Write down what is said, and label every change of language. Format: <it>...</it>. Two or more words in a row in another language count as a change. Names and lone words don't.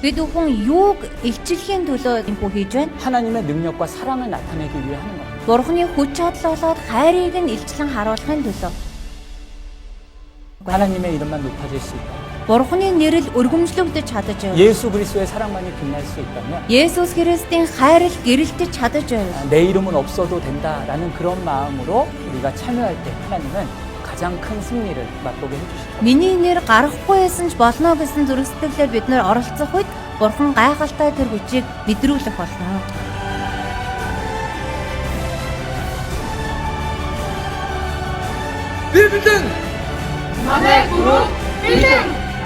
<mn>Бид бүхэн юуг илчлэхийн төлөө энэ хийж байна?</mn> <ko>하나님의 능력과 사랑을 나타내기 위해 하는 겁니다.</ko> <mn>Бурхны хүч чадал болоод хайрыг нь илчлэн харуулахын төлөө.</mn> <ko>하나님의 이름만 높아질 수 있다.</ko> <mn>Бурхны нэрэл өргөмжлөгдөж чадаж байна.</mn> <ko>예수 그리스도의 사랑만이 빛날 수 있다면</ko> <mn>Есүс Христийн хайр гэрэлтэж чадаж байна.</mn> <ko>내 이름은 없어도 된다라는 그런 마음으로 우리가 참여할 때 하나님은 가장 큰 승리를 맛보게 해주실 겁니다.</ko> <mn>Миний нэр гарахгүй байсан ч болно гэсэн зүрхсэтгэлээр бид нэр оролцох үед Бурхан гайхалтай тэр хүчийг мэдрүүлэх болно.</mn> <ko>빌딩! 남의 그룹 빌딩!</ko>